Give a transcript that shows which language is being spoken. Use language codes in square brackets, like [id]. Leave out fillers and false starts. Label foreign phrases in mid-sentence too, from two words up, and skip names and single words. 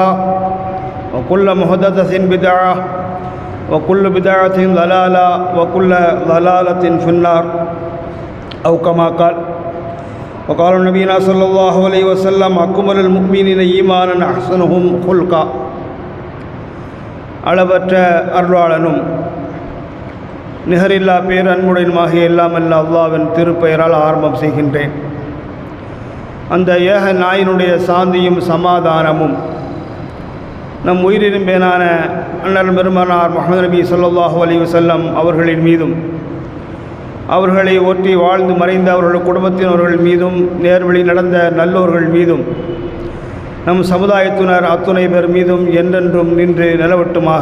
[ar] وكل محدثة بدعة وكل بدعة ضلالة وكل ضلالة في النار أو كما قال وقال نبينا صلى الله عليه وسلم أكمل المؤمنين إيمانا أحسنهم خلقا [ta] அளவற்ற அருளாளனும் நிகரில்லா பேரன்புடனுமாகிய எல்லாம் அல்ல அல்லாஹ்வின் திருப்பெயரால் ஆரம்பம் செய்கின்றேன். அந்த ஏக நாயினுடைய சாந்தியும் சமாதானமும் நம் உயிரினும் பேனான அண்ணல் பெருமானார் முஹம்மது நபி [ar] صلى الله عليه وسلم [ta] அவர்களின் மீதும் அவர்களை ஒற்றி வாழ்ந்து மறைந்த அவர்கள் குடும்பத்தினர்கள் மீதும் நேர்வழி நடந்த நல்லோர்கள் மீதும் நம் சமுதாயத்தினர் அத்துணை பேர் மீதும் என்றென்றும் நின்று நிலவட்டுமாக.